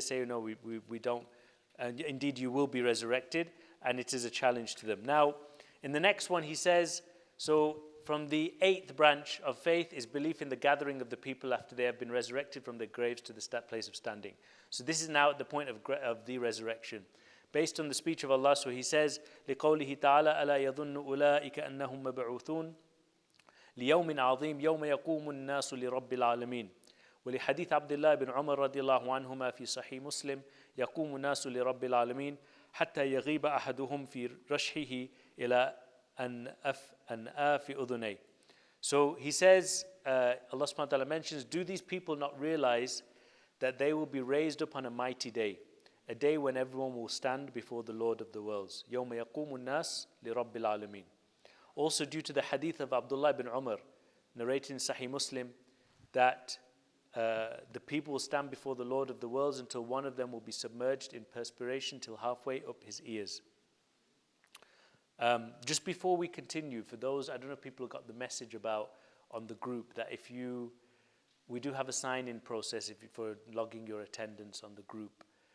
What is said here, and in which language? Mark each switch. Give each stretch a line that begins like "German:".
English: They say, no, we don't. And indeed, you will be resurrected, and it is a challenge to them. Now, in the next one, he says, so from the 8th branch of faith is belief in the gathering of the people after they have been resurrected from their graves to the place of standing. So this is now at the point of the resurrection. Based on the speech of Allah, so he says,
Arabic: لِقَوْلِهِ تَعَالَى أَلَا يَظُنُّ أُولَٰئِكَ أَنَّهُمْ مَبْعُوثُونَ لِيَوْمٍ عَظِيمٍ يَوْمَ يَقُومُ النَّاسُ لِرَبِّ الْعَالَمِينَ ولحديث عبد الله بن عمر رضي الله عنهما في صحيح مسلم يقوم الناس لرب العالمين حتى يغيب أحدهم في رشحه إلى أنآف أذنيه.
English: So he says, Allah subhanahu wa ta'ala mentions, do these people not realize that they will be raised up on a mighty day, a day when everyone will stand before the Lord of the worlds.
Arabic: يوم يقوم الناس لرب العالمين.
English: Also due to the hadith of Abdullah ibn Umar, narrated in Sahih Muslim, that the people will stand before the Lord of the worlds until one of them will be submerged in perspiration till halfway up his ears. Just before we continue, for those, I don't know if people got the message about on the group, that we do have a sign-in process for logging your attendance on the group.